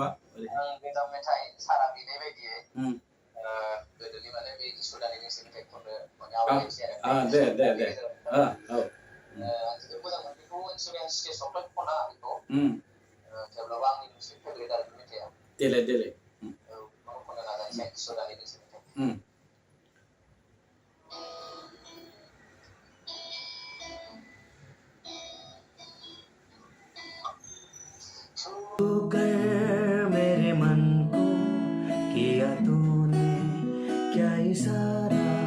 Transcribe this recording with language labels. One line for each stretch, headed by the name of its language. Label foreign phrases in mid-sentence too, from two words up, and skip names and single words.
Bodo: गोजाम मेथाइ सारा बिनाय बायदियै गोदोनि माने बे सुदानि दोंसे मेथाइ खननो माने आवगायनोसै आरो दे आं जोबोद मोजां मोनो बेखौ एक्चुअलि आं स्टेजावथ' खना बेखौ थेवब्लाबो आंनि मोनसे फेभरेट आरो मेथाइआ देलाय बेखौ खननो नाजानोसै सुदानि दोंसे मेथाइ
Hindi: छूकर मेरे मन को किया तूने क्या इशारा